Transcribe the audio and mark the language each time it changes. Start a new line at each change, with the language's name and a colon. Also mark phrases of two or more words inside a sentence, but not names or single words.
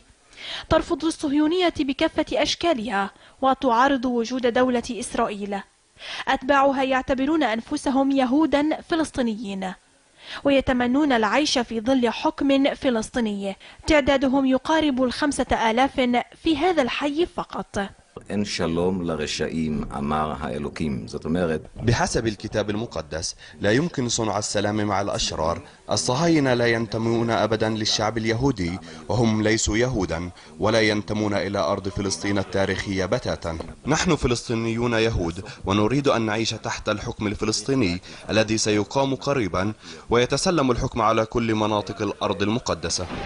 Arabic: ترفض الصهيونية بكافة أشكالها وتعارض وجود دولة إسرائيل. أتباعها يعتبرون أنفسهم يهودا فلسطينيين ويتمنون العيش في ظل حكم فلسطيني تعدادهم يقارب 5000 في هذا الحي فقط.
Hebrew: אין שלום לרשעים, אמר האלוקים. זאת אומרת,
Arabic: بحسب الكتاب المقدس لا يمكن صنع السلام مع الأشرار. الصهاينة لا ينتمون أبدا للشعب اليهودي وهم ليسوا يهودا ولا ينتمون إلى أرض فلسطين التاريخية بتاتا. نحن فلسطينيون يهود ونريد أن نعيش تحت الحكم الفلسطيني الذي سيقام قريبا ويتسلم الحكم على كل مناطق الأرض المقدسة.